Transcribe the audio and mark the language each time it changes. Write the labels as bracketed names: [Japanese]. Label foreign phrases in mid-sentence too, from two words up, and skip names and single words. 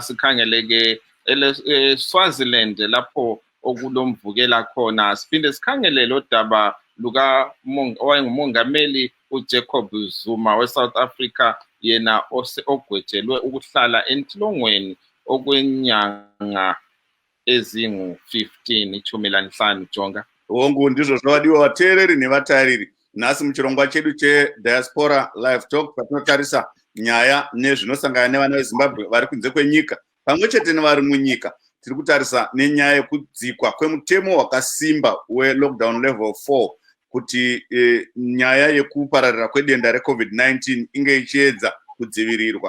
[North Ndebele] Sikhangeleke Swaziland lapho okulomvukela khona. Siphinde sikhangele lo daba owayengumongameli uJacob Zuma we-South Africa, yena ogwetshelwe ukuhlala entilongweni okwenyanga ezingu-15, 15 Jonga. [Shona] Wongu ndizvo zvawadiwa vateereri nevatariri. Nhasi muchirongwa chedu cheDiaspora Live Talk, patinotarisa nyaya nezvinosangana nevana veZimbabwe vari kunze kwenyika pamwe chete nevari munyika. Tiri kutarisa nenyaya yekudzikwa kwemutemo wakasimba we-lockdown level 4 kuti nyaya yekupararira kwedenda reCovid-19 inge ichiedza kudzivirirwa.